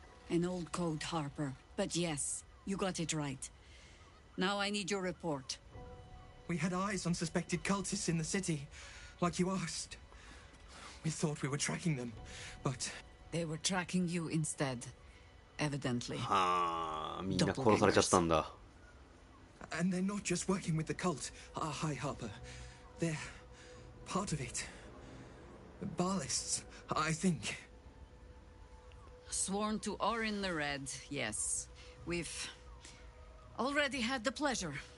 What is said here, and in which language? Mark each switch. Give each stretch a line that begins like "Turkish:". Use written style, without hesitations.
English: An old code, Harper. But yes, you got it right. Now I need your report. We had eyes on suspected cultists in the city, like you asked. We thought we were tracking them, but... They were tracking you instead, evidently.
Japanese: はあ、みんな殺されちゃったんだ。
English: And they're not just working with the cult, High Harper. They're part of it. Baalists, I think. Sworn to Orin the Red, yes. We've already had the pleasure.